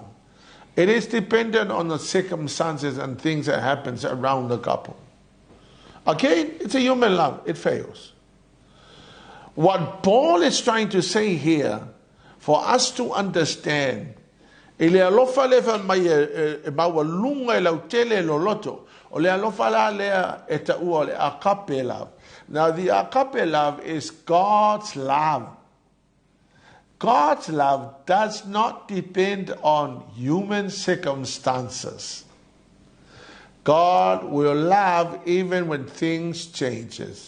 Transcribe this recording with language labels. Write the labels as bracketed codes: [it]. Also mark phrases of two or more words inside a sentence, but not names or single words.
[en] It is dependent on the circumstances and things that happens around the couple. Okay, it's a human love. It fails. What Paul is trying to say here, for us to understand, [sm] O le alofa la lea e ta ua le [en] agape love. Now the agape love is God's love. God's love does not depend on human circumstances. God will love even when things changes.